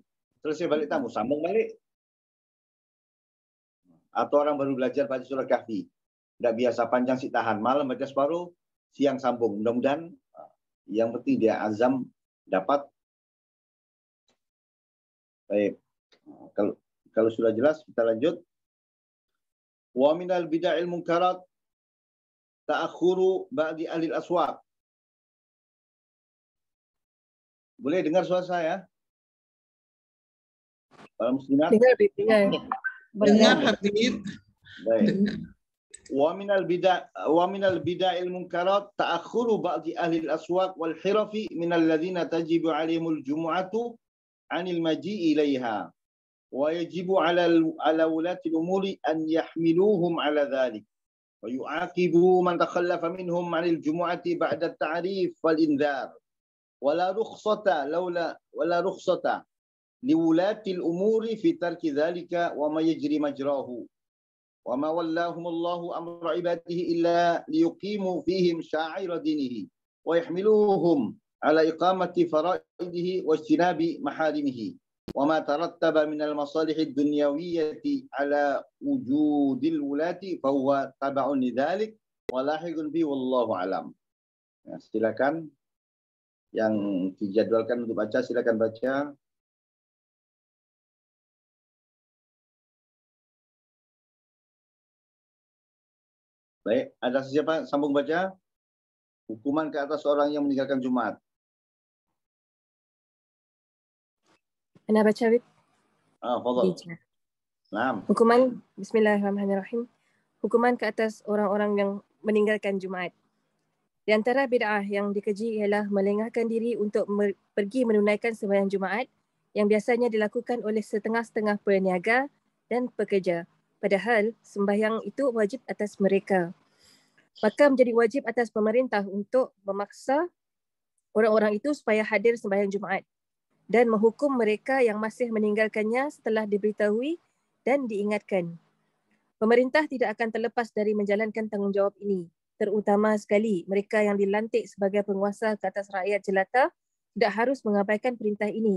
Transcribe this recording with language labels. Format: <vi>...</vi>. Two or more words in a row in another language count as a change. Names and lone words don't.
<ms>Selesai balik tamu, sambung balik. Atau orang baru belajar baca surah Kahfi. Tidak biasa, panjang si tahan. Malam baca separuh, siang sambung. Mudah-mudahan yang penting dia azam dapat. Baik. Kalau sudah jelas, kita lanjut.</ms> <ar>ومن البدع المنكرات تأخر بعض أهل الأسواق.</ar> <ms>Boleh dengar suara saya? Para muslimat? Dengar Habib. Baik.</ms> <ar>ومن البدع المنكرات تأخر بعض أهل الأسواق والحرف من الذين تجب عليهم الجمعة عن المجيء إليها. ويجب على ولاة الأمور أن يحملوهم على ذلك. ويعاقب من تخلف منهم عن الجمعة بعد التعريف والإنذار ولا رخصة لولاة الأمور في ترك ذلك وما يجري مجراه وما ولاهم الله أمر عباده إلا ليقيموا فيهم شعائر دينه ويحملوهم على إقامة فرائضه واجتناب محارمه وما ترتب من المصالح الدنيوية على وجود الولاة فهو تبع لذلك ولاحق به والله أعلم.</ar> <id>Silakan yang dijadwalkan untuk baca, silakan baca. Baik, ada siapa sambung baca? Hukuman ke atas orang yang meninggalkan Jumat.</id> <ms>Ana baca, Wib.</ms> <ar>فضل نعم.</ar> <ms>Hukuman, bismillahirrahmanirrahim. Hukuman ke atas orang-orang yang meninggalkan Jumaat. Di antara bid'ah yang dikeji ialah melengahkan diri untuk pergi menunaikan sembahyang Jumaat yang biasanya dilakukan oleh setengah-setengah peniaga dan pekerja. Padahal sembahyang itu wajib atas mereka. Maka menjadi wajib atas pemerintah untuk memaksa orang-orang itu supaya hadir sembahyang Jumaat dan menghukum mereka yang masih meninggalkannya setelah diberitahui dan diingatkan. Pemerintah tidak akan terlepas dari menjalankan tanggungjawab ini, terutama sekali mereka yang dilantik sebagai penguasa ke atas rakyat jelata tidak harus mengabaikan perintah ini.</ms>